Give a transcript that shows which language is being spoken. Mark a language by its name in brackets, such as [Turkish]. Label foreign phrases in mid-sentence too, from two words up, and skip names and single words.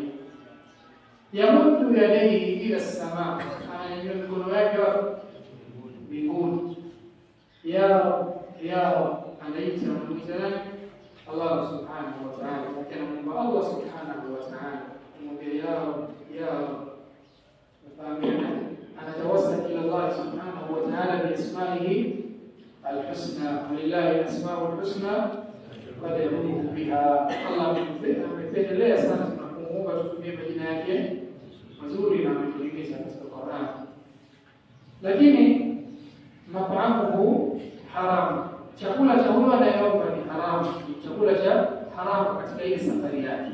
[Arabic] يمد يديه إلى السماء, [Swahili] ananyanyua mikono yake wapi? Mbinguni. [Arabic] يا رب, [Swahili] anaita nani? [Arabic] الله سبحانه وتعالى. [Swahili] Akimwomba [Arabic] الله سبحانه وتعالى, [Swahili] kumwambia [Arabic] يا رب. Fahamina, anatawassal إلى الله سبحانه وتعالى بأسمائه الحسنى ولله الأسماء الحسنى فادعوه بها. [Swahili] Allah amependelea sana tunapomuomba tutumie majina yake mazuri na ametuelekeza katika Qur'an. Lakini [Arabic] مطعمه حرام, [Swahili] chakula cha huyo anayeomba ni haramu, chakula cha haramu katika ile safari yake.